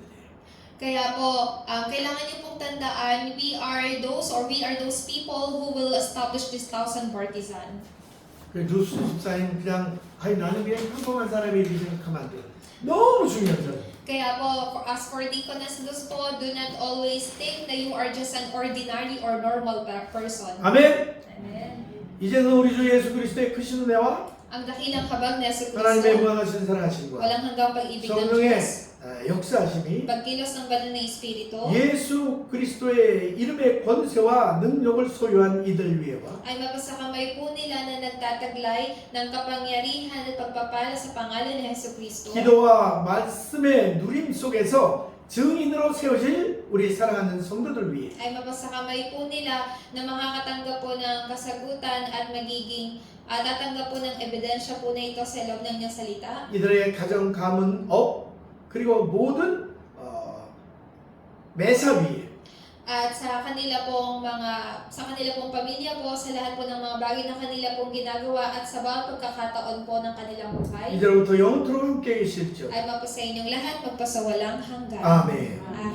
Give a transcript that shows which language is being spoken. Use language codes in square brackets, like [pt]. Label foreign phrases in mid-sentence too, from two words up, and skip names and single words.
[tl] Kaya po, kailangan niyo pong tandaan, [en] we are those people who will establish this 1,000 partisan. [ko] 그 루스 집사님 그냥 아니 나는 그냥 평범한 사람이 이렇게 생각하면 안 돼. 너무 중요한 사람. [tl] Kaya po, [en] as for deaconess po, do not always think that you are just an ordinary or normal person. [ko] 아멘. [tl] Amen. [ko] 이제는 우리 주 예수 그리스도의 크신 은혜와 [tl] Ang dakilang habag ni Yesu [ko] 하나님의 [tl] Cristo, [ko] 무한하신 사랑하심과 [tl] walang hanggang pag-ibig ng [ko] 성령의 [tl] Diyos, [ko] 역사하심이 [tl] pagkilos ng banal na Espiritu, [ko] 예수 그리스도의 이름의 권세와 능력을 소유한 이들 위에와 [tl] ay mapasakamay po nila na nagtataglay ng kapangyarihan at pagpapala sa pangalan ni Yesu Cristo, [ko] 기도와 말씀의 누림 속에서 증인으로 세워질 우리 사랑하는 성도들 위해 [tl] ay mapasakamay po nila na makakatanggap po ng kasagutan at magiging tatanggap po ng ebidensya po na ito sa loob ng niyang salita. [ko] 이들의 가정 가문 업 그리고 모든 매사 위에 [tl] At sa kanila pong pamilya po, sa lahat po ng mga bagay na kanila pong ginagawa at sa bawat pagkakataon po ng kanilang buhay, [ko] 이제로부터 영원토록 함께 계실지어다. [tl] ay mapasa inyong lahat magpasawalang hanggan. [ko] 아멘. [tl] Amen.